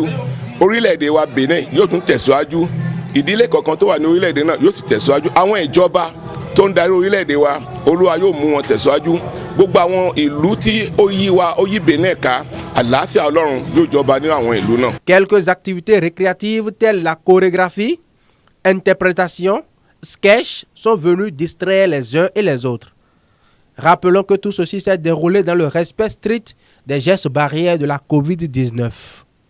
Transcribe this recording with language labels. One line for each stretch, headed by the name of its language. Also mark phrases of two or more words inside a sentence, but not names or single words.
Yoruba: Orílẹ̀-èdè wa Benin yóò tún tẹ̀síwájú. Ìdílé kọ̀ọ̀kan tó wà ní orílẹ̀-èdè náà yóò sì tẹ̀síwájú. Àwọn ìjọba tó ń darí orílẹ̀-èdè wa, Olúwa yóò mú wọn tẹ̀síwájú. Gbogbo àwọn ìlú tí ó yí Benin ká, àlàáfíà Ọlọ́run yóò jọba nínú àwọn ìlú náà.
French: Quelques activités récréatives telles la chorégraphie, interprétation, sketch sont venues distraire les uns et les autres. Rappelons que tout ceci s'est déroulé dans le respect strict des gestes barrières de la COVID-19.